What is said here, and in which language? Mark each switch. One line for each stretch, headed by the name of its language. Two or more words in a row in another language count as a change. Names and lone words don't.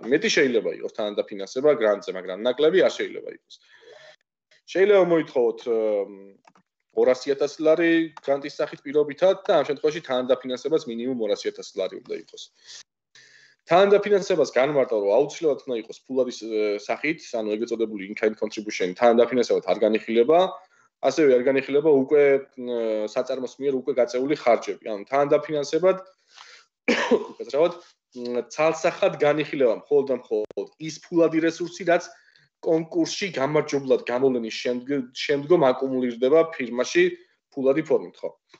Georgian: მეტი შეიძლება იყოს თანადაფინანსება გრანტზე, მაგრამ ნაკლები არ შეიძლება იყოს. შეიძლება მოითხოვოთ 200,000 ლარი გრანტის სახით პირობითად და ამ შემთხვევაში თანადაფინანსებაც მინიმუმ 200,000 ლარი უნდა იყოს. თანადაფინანსებას განმარტავ, რომ აუცილებლად უნდა იყოს ფულადის სახით, ანუ ეგრეთ წოდებული
English: in-kind contribution
Georgian: თანადაფინანსებად არ განიხილება, ასევე არ განიხილება უკვე საწარმოს მიერ უკვე გაწეული ხარჯები. ანუ თანადაფინანსებად უკეთესად ცალსახად განიხილება მხოლოდ და მხოლოდ ის ფულადი რესურსი, რაც კონკურსში გამარჯვებულად გამოვლენის შემდგომ აკუმულირდება ფირმაში ფულადი ფორმით, ხო?